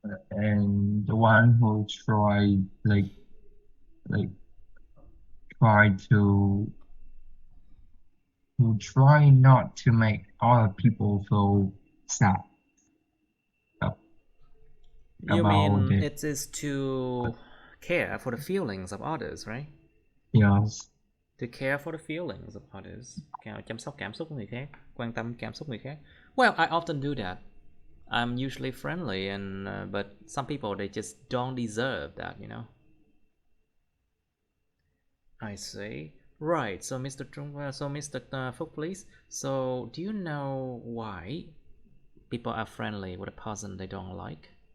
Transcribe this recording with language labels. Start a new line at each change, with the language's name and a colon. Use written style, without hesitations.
English: and the one who try like try to who try not to make other people feel sad You about mean it. it is to care for the feelings of others, right? Yes. To care for the feelings of others.
Vietnamese: Chăm sóc cảm xúc của người khác, quan tâm cảm xúc người khác.
English: Well, I often do that. I'm usually friendly, and but some people they just don't deserve that, you know. I see. Right. So, Mr. So Mr. Phúc, please. So, do you know why people are friendly with a person they don't like?